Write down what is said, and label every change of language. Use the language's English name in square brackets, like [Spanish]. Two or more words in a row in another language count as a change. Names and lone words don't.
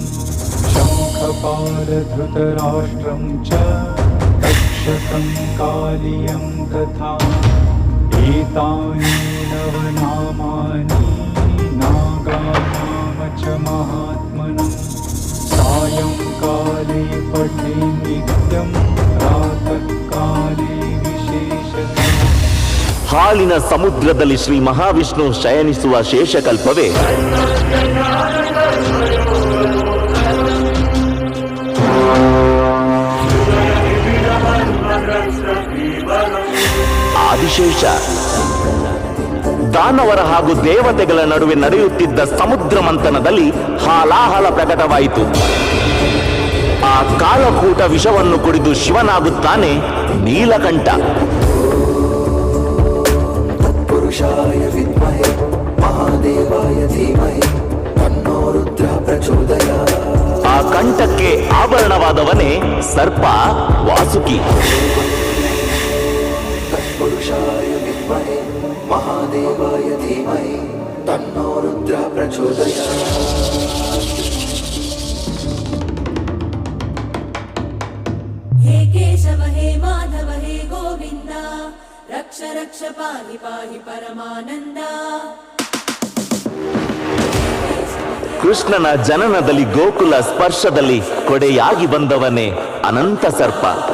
[Sanskrit] शङ्खपालधृतराष्ट्रं च तक्षकं कालियं तथा एतानि नवनामानि नागानाम च महात्मनं सायंकाले पठे नित्यं प्रातःकाले विशेषतः. [Kannada] ಹಾಲಿನ ಸಮುದ್ರದಲ್ಲಿ ಶ್ರೀ ಮಹಾವಿಷ್ಣು ಶಯನಿಸುವ ಶೇಷಕಲ್ಪವೇ ಆದಿಶೇಷ. ದಾನವರ ಹಾಗೂ ದೇವತೆಗಳ ನಡುವೆ ನಡೆಯುತ್ತಿದ್ದ ಸಮುದ್ರ ಮಂಥನದಲ್ಲಿ ಹಾಲಾಹಲ ಪ್ರಕಟವಾಯಿತು. ಆ ಕಾಲಕೂಟ ವಿಷವನ್ನು ಕುಡಿದು ಶಿವನಾಗುತ್ತಾನೆ ನೀಲಕಂಠ. [Sanskrit] पुरुषाय विद्महे महादेवाय धीमहि तन्नो रुद्रः प्रचोदयात्. [Kannada] ಆ ಕಂಠಕ್ಕೆ ಆಭರಣವಾದವನೇ ಸರ್ಪ ವಾಸುಕಿ. [Sanskrit] पुरुषाय विद्महे महादेवाय धीमहि तन्नो रुद्रः प्रचोदयात्. हे केशव हे माधव हे गोविन्द रक्ष रक्ष पाहि पाहि परमानन्द. [Kannada] ಕೃಷ್ಣನ ಜನನದಲ್ಲಿ ಗೋಕುಲ ಸ್ಪರ್ಶದಲ್ಲಿ ಕೊಡೆಯಾಗಿ ಬಂದವನೇ ಅನಂತ ಸರ್ಪ.